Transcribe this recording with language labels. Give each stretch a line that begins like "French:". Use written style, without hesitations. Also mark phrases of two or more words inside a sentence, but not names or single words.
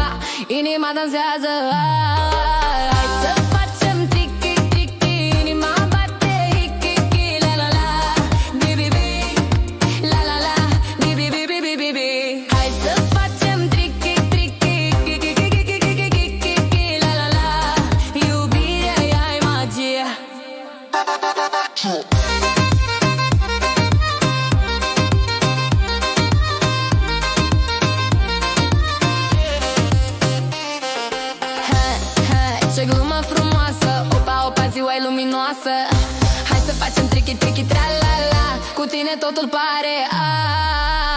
Romanian: Inima dansează. Hai să facem
English: tricky, tricky,
Romanian: inima bate, hiki, la la la. Bi, bi, bi, la la la. Bi, bi, bi, bi, bi, bi. Hai să facem
English: tricky, tricky,
Romanian: kiki, la la la. Iubirea e magie. Ce glumă frumoasă, opa, opa, ziua e luminoasă. Hai să facem
English: tricky, tricky, tra-la-la.
Romanian: Cu tine totul pare